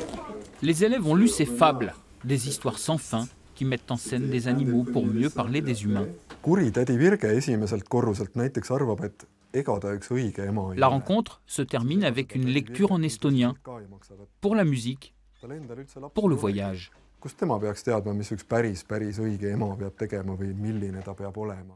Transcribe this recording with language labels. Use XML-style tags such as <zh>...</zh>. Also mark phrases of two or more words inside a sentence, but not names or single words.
<fr>Les élèves ont lu ces fables, des histoires sans fin qui mettent en scène des animaux pour mieux parler des humains. La rencontre se termine avec une lecture en estonien, pour la musique, pour le voyage.</fr> <et>Kust tema peaks teadma, mis üks päris õige ema peab tegema või milline ta peab olema?</et>